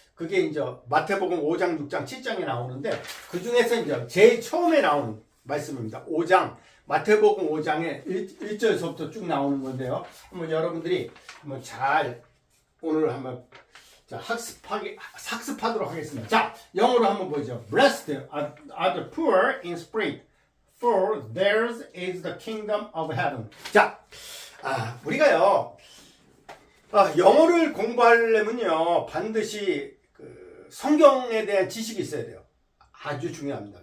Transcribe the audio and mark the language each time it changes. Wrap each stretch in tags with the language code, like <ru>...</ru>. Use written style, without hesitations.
<ko>그게 이제 마태복음 5장, 6장, 7장에 나오는데 그 중에서 이제 제일 처음에 나오는 말씀입니다. 5장, 마태복음 5장에 1절서부터 쭉 나오는 건데요. 한번 여러분들이 한번 잘 오늘 한번 학습하도록 하겠습니다. 자, 영어로 한번 보죠.</ko> <en>Blessed are the poor in spirit, for theirs is the kingdom of heaven.</en> <ko>자, 우리가요, 영어를 공부하려면요, 반드시 성경에 대한 지식이 있어야 돼요. 아주 중요합니다.</ko>